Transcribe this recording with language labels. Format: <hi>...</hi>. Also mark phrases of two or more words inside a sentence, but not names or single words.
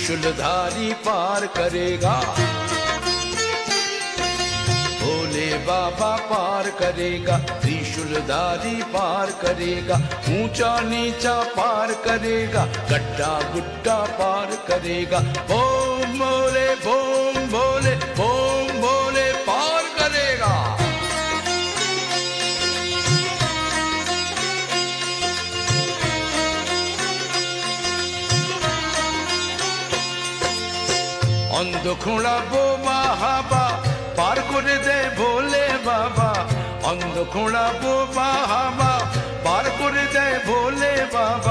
<hi>त्रिशूलधारी पार करेगा, भोले बाबा पार करेगा, त्रिशूलधारी पार करेगा, ऊंचा नीचा पार करेगा, गड्ढा गुड्ढा पार करेगा। बोम भोले बोम भोले बोम भोले पार करेगा।</hi> <bn>অন্ধ খোঁড়া বোমা হাবা পার করে দেয় ভোলে বাবা, অন্ধ খোঁড়া বোমা হাবা পার করে দেয় ভোলে বাবা।</bn>